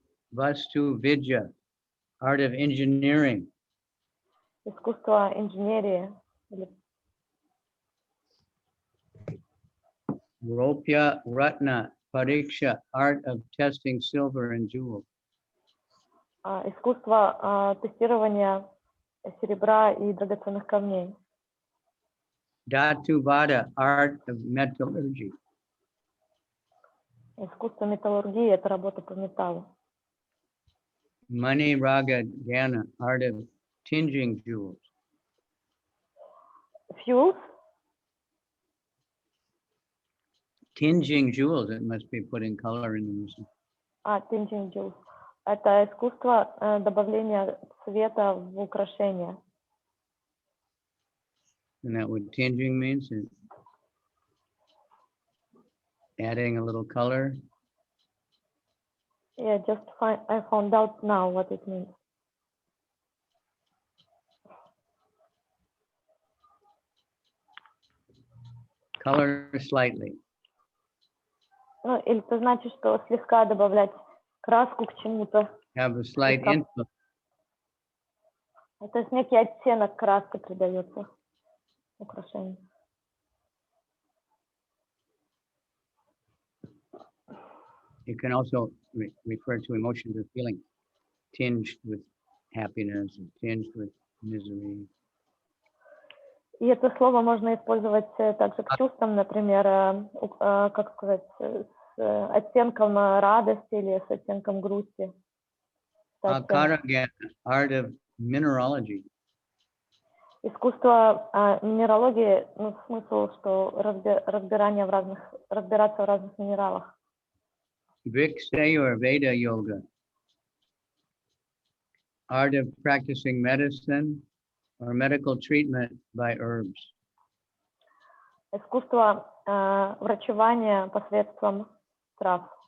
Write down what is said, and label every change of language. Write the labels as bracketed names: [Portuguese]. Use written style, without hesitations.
[English] Vastu Vidya, art of engineering. [Russian] Искусство инженерии. [English] Ropya Ratna Pariksha, art of testing silver and jewels. [Russian] Искусство тестирования серебра и драгоценных камней. [English] Dhatu Vada, art of metallurgy. [Russian] Искусство металлургии — это работа по металлу. [English] Mani Raga Jnana, art of tinging jewels. Fuels tinging jewels, it must be putting color in them. Tinting jewels. [Russian] Это искусство добавления цвета в украшения. [English] And that what tinging means? Is adding a little color. Yeah, I found out now what it means. Color slightly. [Russian] Ну, или это значит, что слегка добавлять краску к чему-то. [English] Have a slight [Russian] Слегка. [English] influence. [Russian] То есть некий оттенок краски придается украшению. [English] You can also refer to emotions or feelings, tinged with happiness, and tinged with misery. [Russian] И это слово можно использовать также к чувствам, например, как сказать, с оттенком радости или с оттенком грусти. [English] Art of mineralogy. [Russian] Искусство минералогии, ну, смысл, что разбираться в разных минералах. [English] Vikshay or Veda yoga. Art of practicing medicine or medical treatment by herbs. [Russian] Искусство врачевания посредством трав.